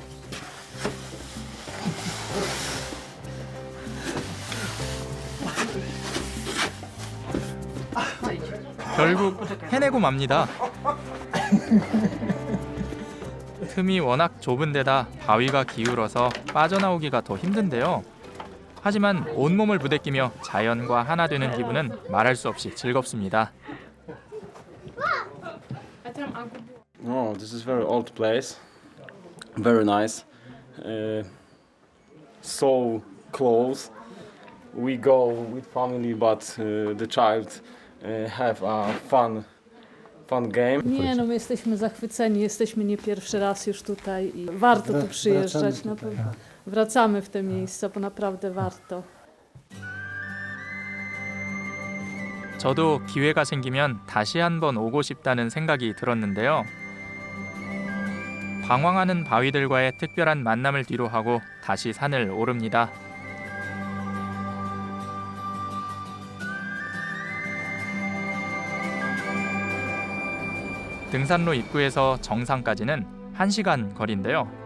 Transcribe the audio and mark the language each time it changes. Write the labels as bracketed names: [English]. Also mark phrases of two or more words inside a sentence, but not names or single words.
[Korean] 결국 해내고 맙니다. 틈이 워낙 좁은 데다 바위가 기울어서 빠져나오기가 더 힘든데요. 하지만 온몸을 부대끼며 자연과 하나 되는 기분은 말할 수 없이 즐겁습니다. [English] Oh, this is very old place. Very nice. So close. We go with family, but the child have a fun game. [Polish] Nie, no my jesteśmy zachwyceni, jesteśmy nie pierwszy raz już tutaj i warto tu przyjeżdżać. Na pewno. Wracamy w te miejsca, bo naprawdę warto. [Korean] 저도 기회가 생기면 다시 한번 오고 싶다는 생각이 들었는데요. 방황하는 바위들과의 특별한 만남을 뒤로하고 다시 산을 오릅니다. 등산로 입구에서 정상까지는 1시간 거리인데요.